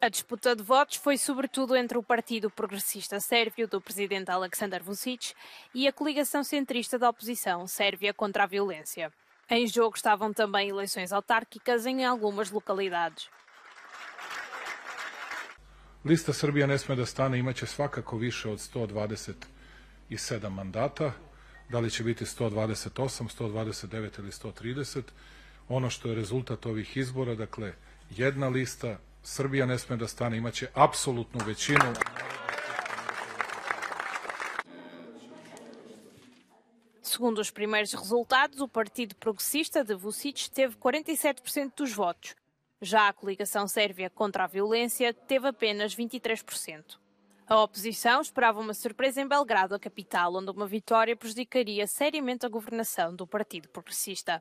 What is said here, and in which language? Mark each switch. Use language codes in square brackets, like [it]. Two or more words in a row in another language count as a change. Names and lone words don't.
[pt] A disputa de votos foi sobretudo entre o Partido Progressista Sérvio do presidente Aleksandar Vučić e a coligação centrista da oposição Sérvia contra a Violência. Em jogo estavam também eleições autárquicas em algumas localidades. [sr] Lista Srbija ne sme da stane imaće svakako više od 127 mandata. Da li će biti 128, 129 ili 130? Ono što je rezultat ovih izbora, dakle, jedna lista, Srbija ne sme da stane, imaće apsolutnu većinu. [pt] Segundo os primeiros resultados, o Partido Progressista de Vučić teve 47% dos votos. Já a coligação sérvia contra a violência teve apenas 23%. A oposição esperava uma surpresa em Belgrado, a capital, onde uma vitória prejudicaria seriamente a governação do Partido Progressista.